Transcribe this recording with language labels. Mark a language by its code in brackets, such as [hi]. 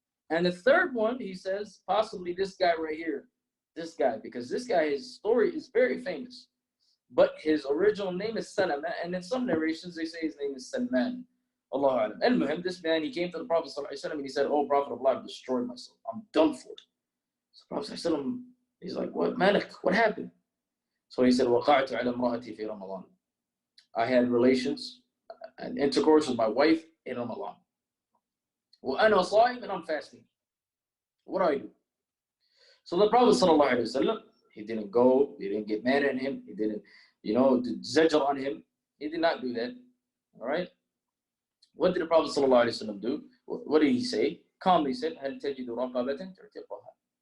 [en] And the third one, he says, possibly this guy right here, this guy, because this guy, his story is very famous. But his original name is Salama, and in some narrations, they say his name is Salman. Allahu Alam. And Muhammad, this man, he came to the Prophet ﷺ and he said, oh, Prophet of Allah, I've destroyed myself. I'm done for. So the Prophet ﷺ, he's like, what, Malik, what happened? So he said, [ar] وَقَعْتُ عَلَى امْرَأَتِي فِي رَمَضَانِ. [en] I had relations and intercourse with my wife in Ramadan. [ar] وَأَنَا صَائِمٌ, [en] and I'm fasting. What do I do? So the Prophet ﷺ, he didn't go, he didn't get mad at him, he didn't, zajr on him. He did not do that. All right? What did the Prophet ﷺ do? What did he say? Calmly said, [ar] هَلْ تَجِدُ رَقَبَةً تُعْتِقُهَا.